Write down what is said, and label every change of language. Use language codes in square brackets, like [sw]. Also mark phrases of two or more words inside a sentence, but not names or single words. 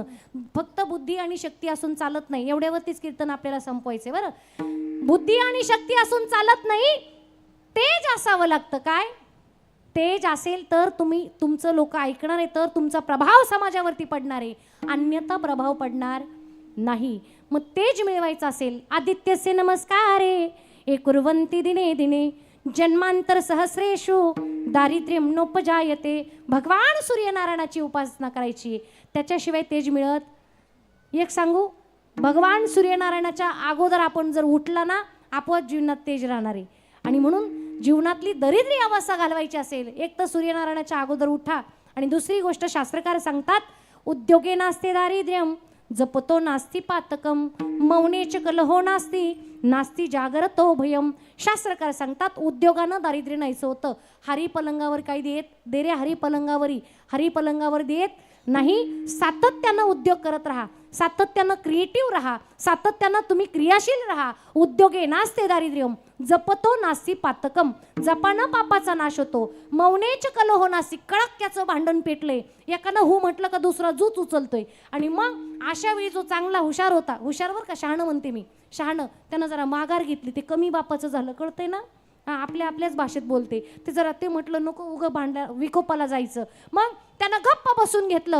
[mr] फक्त बुद्धी आणि शक्ती असून चालत नाही, एवढ्यावरतीच कीर्तन आपल्याला संपवायचे बरं. बुद्धी आणि शक्ती असून चालत नाही, तेज असावं लागतं. काय तेज असेल तर तुमचं लोक ऐकणार आहे, तर तुमचा प्रभाव समाजावरती पडणार आहे, अन्यथा प्रभाव पडणार नाही. मग तेज मिळवायचं असेल, [sa] आदित्यसे नमस्कारे ए कुर्वन्ति दिने दिने जन्मांतर सहस्रेषु दारिद्र्यम नोपजायते. [mr] भगवान सूर्यनारायणाची उपासना करायची, त्याच्याशिवाय तेज मिळत. एक सांगू, भगवान सूर्यनारायणाच्या अगोदर आपण जर उठला ना, आपोआप जीवनात तेज राहणार आहे. आणि म्हणून जीवनातली दरिद्री अवस्था घालवायची असेल, एक तर सूर्यनारायणाच्या अगोदर उठा. आणि दुसरी गोष्ट शास्त्रकार सांगतात, [sa] उद्योगे नास्ते दारिद्र्यम जपतो नास्ती पातकम मौनेच कलहो नास्ती जागरतो भयम. [mr] शास्त्रकार सांगतात उद्योगानं दारिद्र्य नाहीचं होतं. हरी पलंगावर काही दे रे हरी पलंगावर देत नाही. सातत्यानं उद्योग करत राहा, सातत्यानं क्रिएटिव्ह राहा, सातत्यानं तुम्ही क्रियाशील राहा. [sa] उद्योगे नास्ते दारिद्र्यम जपतो नास्ती पातकम. [mr] जपानं पापाचा नाश होतो. [sa] मौनेच कलहो नास्ती. [mr] कळक्याचं भांडण पेटलंय, एकानं हो म्हटलं का दुसरा जूच उचलतोय. आणि मग अशा वेळी जो चांगला हुशार होता, हुशारवर का शहाणं म्हणते मी, शहाणं, त्यानं जरा माघार घेतली, ते कमी बापाचं झालं. कळतंय ना? आपल्या आपल्याच भाषेत बोलते. ते जरा ते म्हटलं नको उगं भांडा विकोपाला जायचं, मग त्यानं गप्प बसून घेतलं.